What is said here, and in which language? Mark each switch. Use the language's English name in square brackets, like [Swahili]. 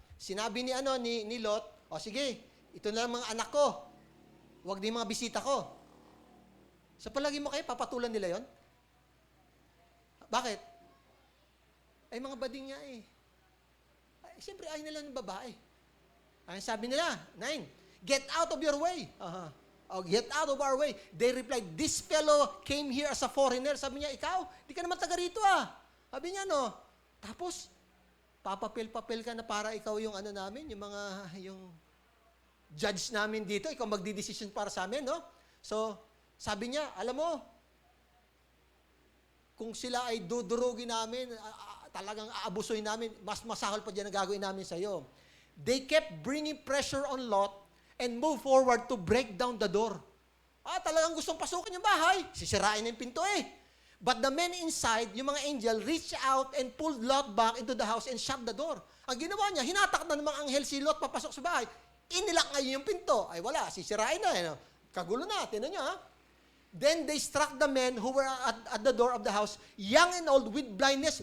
[Filipino] Sinabi ni Lot, o sige, ito na lang mga anak ko. Huwag din mga bisita ko. Sa palagi mo kayo, papatulan nila yon? Bakit? Ay, mga bading nga eh. Ay, siyempre, ayaw nila ng babae. Ay, sabi nila, [English] 9, get out of your way. Oh, get out of our way. They replied, this fellow came here as a foreigner. [Filipino] Sabi niya, ikaw, di ka naman taga rito ah. Sabi niya, no. Tapos, papapel-papel ka na para ikaw yung namin, yung judge namin dito, ikaw magdi-decision para sa amin, no? So, sabi niya, alam mo, kung sila ay dudurugin namin, talagang aabusuin namin, mas masahol pa dyan ang gagawin namin sa iyo. [English] They kept bringing pressure on Lot and move forward to break down the door. [Filipino] Talagang gustong pasukin yung bahay. Sisirain yung pinto eh. [English] But the men inside, [Filipino] yung mga [English] angel, reached out and pulled Lot back into the house and shut the door. [Filipino] Ang ginawa niya, hinatak na namang anghel si Lot papasok sa bahay. Inilak ngayon yung pinto. Ay wala, sisirain na. Kagulo na, tinan niyo ha. [English] Then they struck the men who were at the door of the house, young and old, with blindness.